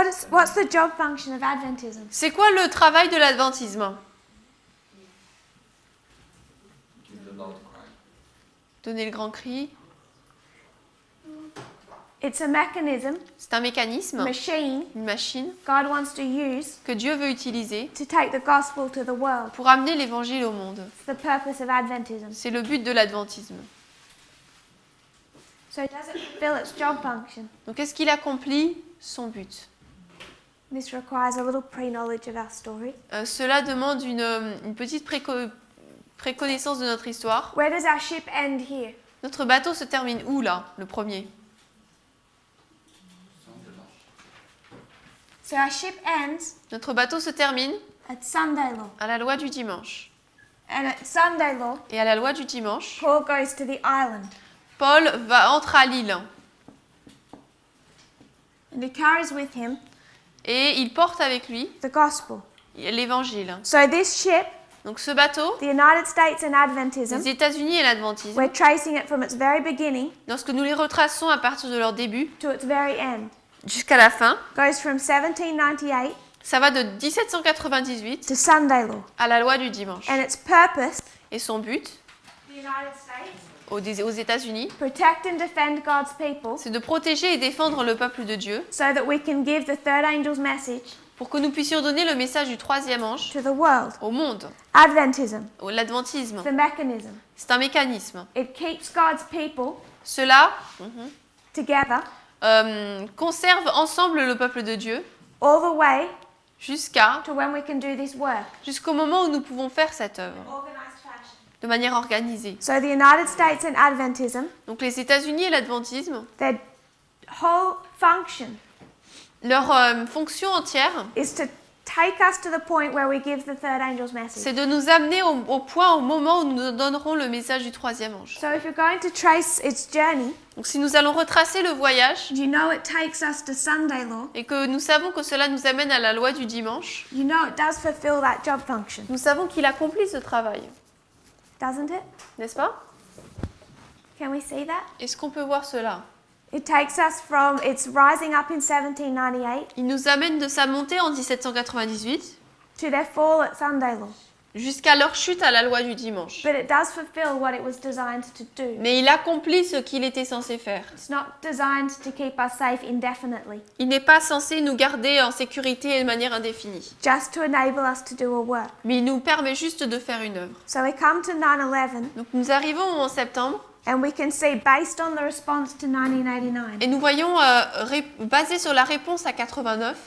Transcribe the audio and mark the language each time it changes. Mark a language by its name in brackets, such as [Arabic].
[English] What's the job function of Adventism? [French] C'est quoi le travail de l'adventisme? [English] Give the loud cry. [French] Donner le grand cri. [English] It's a mechanism, [French] C'est un mécanisme, [English] machine [French] une machine [English] God wants to use [French] que Dieu veut utiliser [English] to take the gospel to the world. [French] pour amener l'évangile au monde. [English] It's the purpose of Adventism. [French] C'est le but de l'adventisme. [English] So does it fulfill its job function? [French] Donc est-ce qu'il accomplit son but? [English] This requires a little pre-knowledge of our story. [French] Cela demande une petite préconnaissance de notre histoire. [English] Where does our ship end here? [French] Notre bateau se termine où là, le premier? [English] So our ship ends [French] Notre bateau se termine [English] at Sunday law. [French] à la loi du dimanche. [English] And at Sunday law, [French] Et à la loi du dimanche, [English] Paul goes to the island. [French] Paul entre à l'île [English] And he carries with him [French] et il porte avec lui [English] the gospel. [French] l'évangile. [English] So this ship, [French] Donc ce bateau, [English] the United States and Adventism, [French] les États-Unis et l'adventisme, [English] we're tracing it from its very beginning [French] lorsque nous les retraçons à partir de leur début [English] to its very end. [French] jusqu'à la fin, [English] Goes from 1798 [French] ça va de 1798 [English] to Sunday law. [French] à la loi du dimanche. [English] And its purpose, [French] Et son but, [English] the United States, [French] aux États-Unis, [English] protect and defend God's people [French] c'est de protéger et défendre le peuple de Dieu [English] so that we can give the third angel's message [French] pour que nous puissions donner le message du troisième ange [English] to the world. [French] au monde. [English] Adventism, [French] L'adventisme, [English] the mechanism. [French] c'est un mécanisme. [English] It keeps God's people [French] Cela [English] together [French] conserve ensemble le peuple de Dieu [English] all the way [French] jusqu'au [English] to when we can do this work. [French] moment où nous pouvons faire cette œuvre [English] Organized fashion. [French] de manière organisée. [English] So the United States and Adventism, [French] Donc les États-Unis et l'adventisme, [English] their whole function [French] leur fonction entière, [English] is to take us to the point where we give the third angel's message. [French] C'est de nous amener au point, au moment où nous donnerons le message du troisième ange. [English] So if you're going to trace its journey, [French] Donc si nous allons retracer le voyage, [English] you know it takes us to Sunday law. [French] et que nous savons que cela nous amène à la loi du dimanche, [English] You know it does fulfill that job function, [French] nous savons qu'il accomplit ce travail, [English] doesn't it? [French] n'est-ce pas? [English] Can we see that? [French] Est-ce qu'on peut voir cela? [English] It takes us from its rising up in 1798 [French] Il nous amène de sa montée en 1798 [English] to their fall at Sunday law. [French] jusqu'à leur chute à la loi du dimanche. [English] But it does fulfill what it was designed to do. [French] Mais il accomplit ce qu'il était censé faire. [English] It's not designed to keep us safe indefinitely, [French] Il n'est pas censé nous garder en sécurité de manière indéfinie, [English] just to enable us to do a work. [French] mais il nous permet juste de faire une œuvre. [English] So we come to 9/11 [French] Donc nous arrivons en septembre [English] and we can see, based on the response to 1989, [French] et nous voyons, basé sur la réponse à 89,